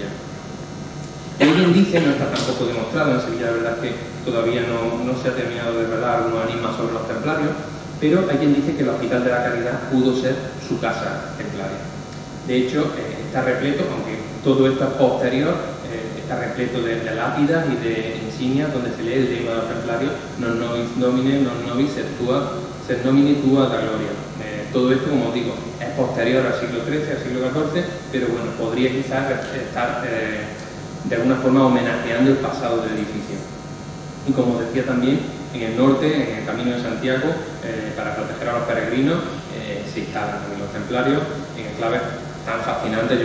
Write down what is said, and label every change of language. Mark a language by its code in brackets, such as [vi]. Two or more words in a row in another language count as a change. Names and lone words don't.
[es] Alguien dice, no está tampoco demostrado en Sevilla, la verdad es que todavía no se ha terminado de revelar algunos enigmas sobre los templarios, pero hay quien dice que el Hospital de la Caridad pudo ser su casa templaria. De hecho, está repleto, aunque todo esto es posterior, está repleto de lápidas y de insignias donde se lee el lema de los templarios: [la] non nobis domine, non nobis sed nomine tua da gloria. [es] Todo esto, como os digo, es posterior al siglo XIII, al siglo XIV, pero bueno, podría quizás estar de alguna forma homenajeando el pasado del edificio. Y como os decía también, en el norte, en el Camino de Santiago, para proteger a los peregrinos, se instalan también los templarios en enclaves tan fascinantes.